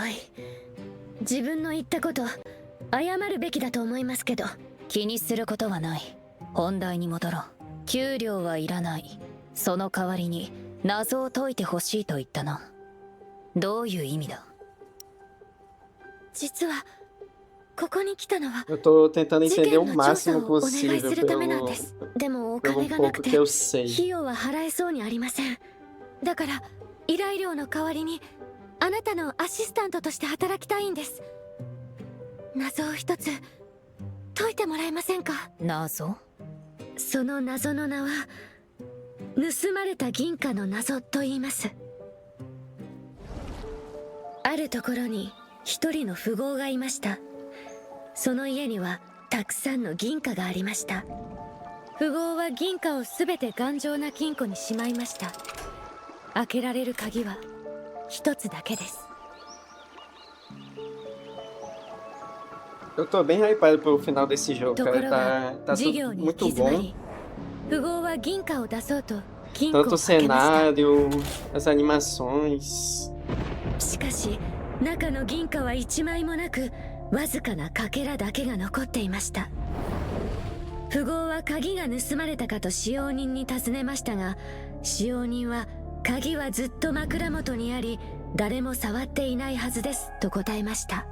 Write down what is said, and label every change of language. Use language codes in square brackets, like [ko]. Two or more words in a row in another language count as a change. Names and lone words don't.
[ja] 自分の言ったこと謝るべきだと思いますけど。気にすることはない。本題に戻ろう。給料はいらない。その代わりに謎を解いてほしいと言ったな。どういう意味だ？実はここに来たのは [pt] Eu tô tentando [ja] 事 [pt] entender [ja] 件 [pt] o [ja] の調査 [pt] máximo [ja] をお願い [pt] possível [ja] するためなんで [pt] pelo, [ja] す。でもお [pt] pelo [ja] 金 [pt] um [ja] がなく [pt] pouco [ja] て [pt] que eu sei. [ja] 費用は払えそうにありません。だから依頼料の代わりにあなたのアシスタントとして働きたいんです。謎を一つ解いてもらえませんか？謎？その謎の名は盗まれた銀貨の謎と言います。あるところに一人の富豪がいました。その家にはたくさんの銀貨がありました。富豪は銀貨をすべて頑丈な金庫にしまいました。開けられる鍵は一つだけです。 [pt] Eu tô bem hypado pelo final desse jogo, [ja] とこ [pt] cara. [ja] ろが [pt] Tá [ja] 事業 [pt] tudo [ja] に行 [pt] muito [ja] き詰ま [pt] bom. [ja] り、富豪は銀貨を出そうと金庫を [pt] Tanto o [ja] 開けました。 [pt] cenário, as animações. [ja] しかし中の銀貨は1枚もなく、わずかなかけらだけが残っていました。富豪は鍵が盗まれたかと使用人に尋ねましたが、使用人は鍵はずっと枕元にあり、誰も触っていないはずですと答えました。